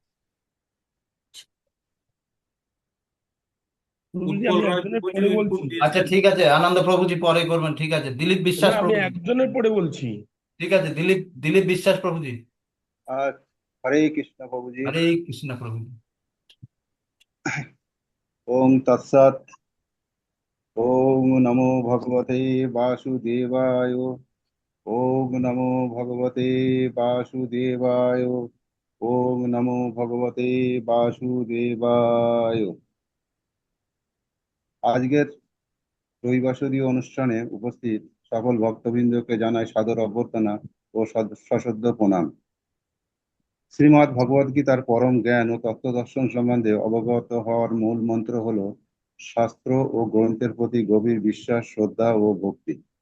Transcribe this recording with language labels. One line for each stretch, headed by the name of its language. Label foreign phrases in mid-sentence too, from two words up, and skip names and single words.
Bangla: প্রভুজি উৎপল আমি রায় একজনের প্রভুজি পরে ইনপুট বলছি। আচ্ছা দিয়েছেন। ঠিক আছে, আনন্দ প্রভুজি পরে করবেন, ঠিক আছে। দিলীপ না, বিশ্বাস আমি প্রভুজি। একজনের পরে বলছি। ঠিক আছে, দিলীপ দিলীপ বিশ্বাস প্রভুজি। আর হরে কৃষ্ণ প্রভুজি। হরে কৃষ্ণ প্রভুজি।
Sanskrit: ওম তৎসৎ। ওম নমো ভগবতে বাসুদেবায়। ওম নমো ভগবতে বাসুদেবায়। ওম নমো ভগবতে বাসুদেবায়।
Bangla: আজকের রবিবাসরীয় অনুষ্ঠানে উপস্থিত সকল ভক্তবৃন্দকে জানাই সাদর অভ্যর্থনা ও সশ্রদ্ধ প্রণাম। শ্রীমদ্ ভগবদ গীতার পরম জ্ঞান ও তত্ত্বদর্শন সম্বন্ধে অবগত হওয়ার মূল মন্ত্র হল শাস্ত্র ও গ্রন্থের প্রতি গভীর বিশ্বাস, শ্রদ্ধা ও ভক্তি।